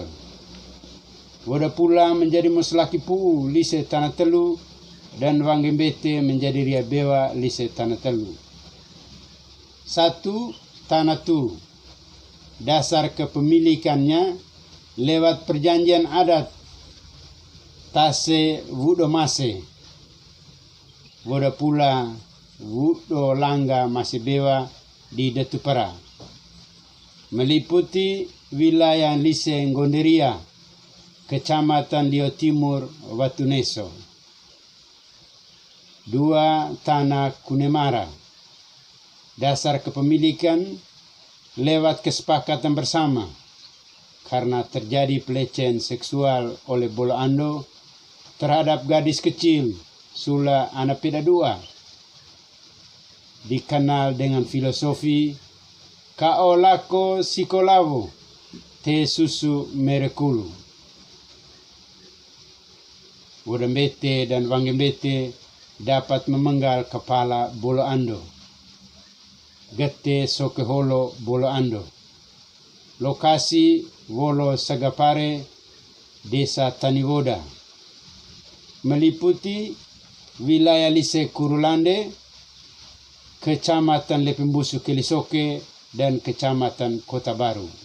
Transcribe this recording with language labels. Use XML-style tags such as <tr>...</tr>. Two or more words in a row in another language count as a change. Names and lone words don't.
<id>Vodapula menjadi Moslaki Puu Lise Tanah Telu dan Wangembete menjadi Riabewa Lise Tanah Telu. 1. Tanah Tu. Dasar kepemilikannya lewat perjanjian adat Tase Wudomase. Vodapula Wudo Langga Masebewa di Detupara. Meliputi wilayah Lise Ngonderia, Kecamatan Lio Timur, Watuneso. 2. Tanah Kunemara. Dasar kepemilikan lewat kesepakatan bersama karena terjadi pelecehan seksual oleh Bolo Ando terhadap gadis kecil Sula Anapeda II. Dikenal dengan filosofi</id> <ljl>Ka'o lako sikolavo te susu merekulu.</ljl> <id>Vodambete dan Wangembete dapat memenggal kepala Bolo Ando. Gete Sokeholo Bolo Ando. Lokasi Wolo Sagapare, Desa Taniwoda. Meliputi wilayah Lise Kurulande, Kecamatan Lepembusu Kelisoke, dan Kecamatan Kota Baru.</id>